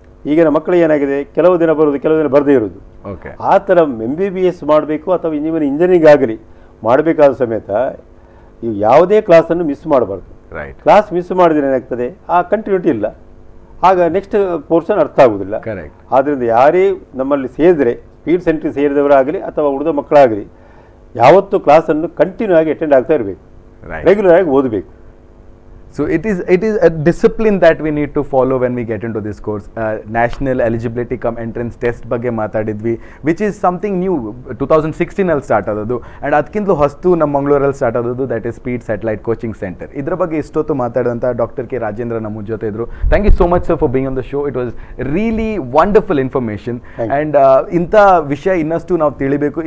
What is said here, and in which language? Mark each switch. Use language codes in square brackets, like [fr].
[kn] ಈಗಿನ ಮಕ್ಕಳಿಗೆ ಏನಾಗಿದೆ, ಕೆಲವು ದಿನ ಬರೋದು, ಕೆಲವು ದಿನ ಬರದೇ ಇರೋದು. ಆ ಥರ MBBS ಮಾಡಬೇಕು ಅಥವಾ ಇಂಜಿನಿಯರಿಂಗ್ ಆಗಲಿ ಮಾಡಬೇಕಾದ ಸಮೇತ ನೀವು ಯಾವುದೇ ಕ್ಲಾಸನ್ನು ಮಿಸ್ ಮಾಡಬಾರ್ದು. ಕ್ಲಾಸ್ ಮಿಸ್ ಮಾಡಿದ್ರೆ ಏನಾಗ್ತದೆ, ಆ ಕಂಟಿನ್ಯೂಟಿ ಇಲ್ಲ, ಆಗ ನೆಕ್ಸ್ಟ್ ಪೋರ್ಷನ್ ಅರ್ಥ ಆಗುವುದಿಲ್ಲ. ಆದ್ದರಿಂದ ಯಾರೇ ನಮ್ಮಲ್ಲಿ ಸೇರಿದರೆ, ಸ್ಪೀಡ್ ಸೆಂಟ್ರಿಗೆ ಸೇರಿದವರಾಗಲಿ ಅಥವಾ ಉಳಿದ ಮಕ್ಕಳಾಗಲಿ, ಯಾವತ್ತೂ ಕ್ಲಾಸನ್ನು ಕಂಟಿನ್ಯೂ ಆಗಿ ಅಟೆಂಡ್ ಆಗ್ತಾ ಇರಬೇಕು, ರೆಗ್ಯುಲರ್ ಆಗಿ ಓದಬೇಕು. [en] So it is a discipline that we need to follow when we get into this course. National Eligibility Cum Entrance Test [kn] ಬಗ್ಗೆ ಮಾತಾಡಿದ್ವಿ, [en] which is something new. [kn] 2016 ಅಲ್ಲಿ ಸ್ಟಾರ್ಟ್ ಆದದ್ದು, ಆ್ಯಂಡ್ ಅದಕ್ಕಿಂತಲೂ ಹೊಸ್ತು ನಮ್ಮ ಮಂಗಳೂರಲ್ಲಿ ಸ್ಟಾರ್ಟ್ ಆದದ್ದು, [en] that is [kn] speed satellite coaching centre. ಇದ್ರ ಬಗ್ಗೆ ಇಷ್ಟೊತ್ತು ಮಾತಾಡುವಂಥ ಡಾಕ್ಟರ್ ಕೆ ರಾಜೇಂದ್ರ ನಮ್ಮ ಜೊತೆ ಇದ್ರು. [en] Thank you so much sir for being on the show. It was really wonderful information. And [kn] ಇಂಥ ವಿಷಯ ಇನ್ನಷ್ಟು ನಾವು ತಿಳಿಬೇಕು.